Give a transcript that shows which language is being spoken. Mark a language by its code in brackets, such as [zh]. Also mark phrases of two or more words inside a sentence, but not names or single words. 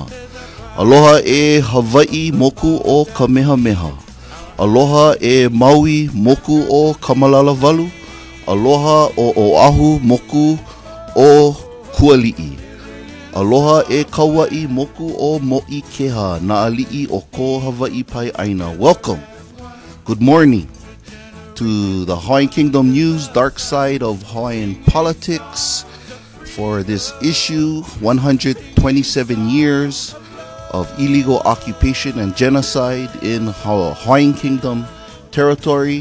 [haw] Aloha e Hawaii moku o Kamehameha. Aloha e Maui moku o Kamalalawalu. Aloha o Oahu moku o Kuali'i. Aloha e Kauai moku o Mo'ikeha na ali'i o ko Hawaii pai aina. [en] Welcome. Good morning to the Hawaiian Kingdom News, Darkside of Hawaiian Politics, for this issue, 127 years of illegal occupation and genocide in Hawaiian Kingdom territory.